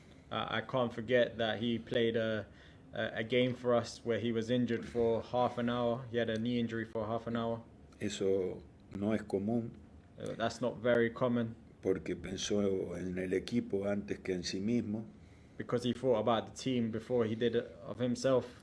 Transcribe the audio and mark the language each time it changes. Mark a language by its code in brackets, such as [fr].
[en] I can't forget that he played a game for us where he was injured for half an hour. He had a knee injury for half an hour. [es] Eso no es común. [en] That's not very common. [es] Porque pensó en el equipo antes que en sí mismo. [en] Because he thought about the team before he did it of himself.